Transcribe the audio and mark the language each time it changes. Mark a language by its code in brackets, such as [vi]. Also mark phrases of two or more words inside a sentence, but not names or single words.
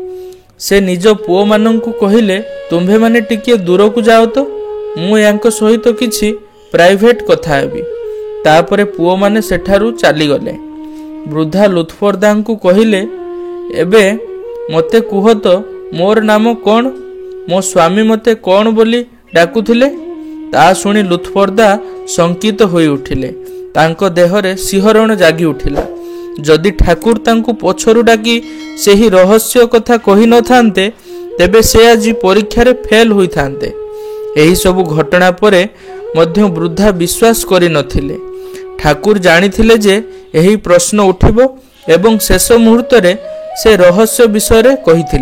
[or] ସେ ନିଜ ପୁଅ ମାନଙ୍କୁ କହିଲେ, ତୁମ୍ଭେ ମାନେ ଟିକେ ଦୂର କୁ ଯାଅ ତ, ମୁଁ ଏଙ୍କ ସହିତ କିଛି ପ୍ରାଇଭେଟ କଥା ହେବି। ତାପରେ ପୁଅ ମାନେ ସେଠାରୁ ଚାଲି ଗଲେ। ବୃଦ୍ଧା ଲୁତ୍ଫରଦାଙ୍କୁ କହିଲେ, ଏବେ ମତେ କୁହ ତ ମୋର ନାମ କଣ, ମୋ ସ୍ୱାମୀ ମତେ କଣ ବୋଲି ଡାକୁଥିଲେ? ତା ଶୁଣି ଲୁତ୍ଫରଦା ଶଙ୍କିତ ହୋଇ ଉଠିଲେ। ତାଙ୍କ ଦେହରେ ସିହରଣ ଜାଗି ଉଠିଲା। ଯଦି ଠାକୁର ତାଙ୍କୁ ପଛରୁ ଡାକି ସେହି ରହସ୍ୟ କଥା କହି ନ ଥାନ୍ତେ, ତେବେ ସେ ଆଜି ପରୀକ୍ଷା ରେ ଫେଲ ହୋଇ ଥାନ୍ତେ। ଏହି ସବୁ ଘଟଣା ପରେ ମଧ୍ୟ ବୃଦ୍ଧା ବିଶ୍ୱାସ କରି ନଥିଲେ। ଠାକୁର ଜାଣିଥିଲେ ଯେ ଏହି ପ୍ରଶ୍ନ ଉଠିବ ଏବଂ ଶେଷ ମୁହୂର୍ତ୍ତ ରେ ସେ ରହସ୍ୟ ବିଷୟ ରେ କହିଥିଲେ।